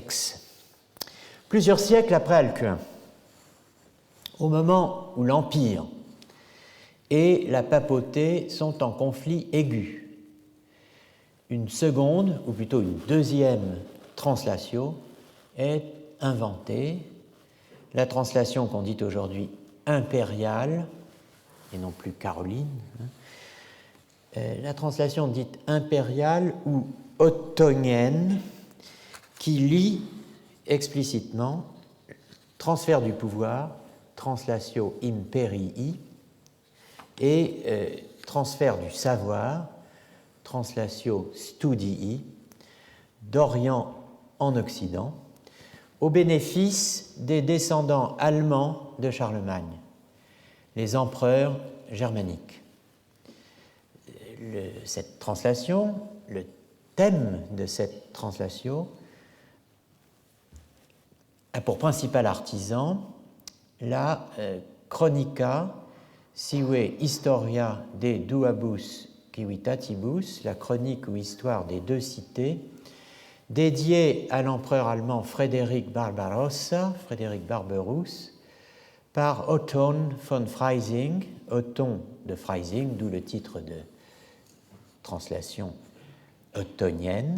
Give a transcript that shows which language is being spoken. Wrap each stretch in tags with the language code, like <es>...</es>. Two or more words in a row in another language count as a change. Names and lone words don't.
<fr>Plusieurs siècles après Alcuin, au moment où l'Empire et la papauté sont en conflit aigu, une seconde, ou plutôt une deuxième translation est inventée, la translation qu'on dit aujourd'hui impériale, et non plus caroline, la translation dite impériale ou ottonienne, qui lie explicitement transfert du pouvoir,</fr> <la>translatio imperii,</la> <fr>et transfert du savoir,</fr> <la>translatio studii,</la> <fr>d'Orient en Occident, au bénéfice des descendants allemands de Charlemagne, les empereurs germaniques. Cette translation, le thème de cette translation, a pour principal artisan</fr> <la>la Chronica sive historia de duabus civitatibus,</la> <fr>la chronique ou histoire des deux cités, dédiée à l'empereur allemand Frédéric Barbarossa, Frédéric Barberousse, par Otton von Freising, Otton de Freising, d'où le titre de translation ottonienne.</fr>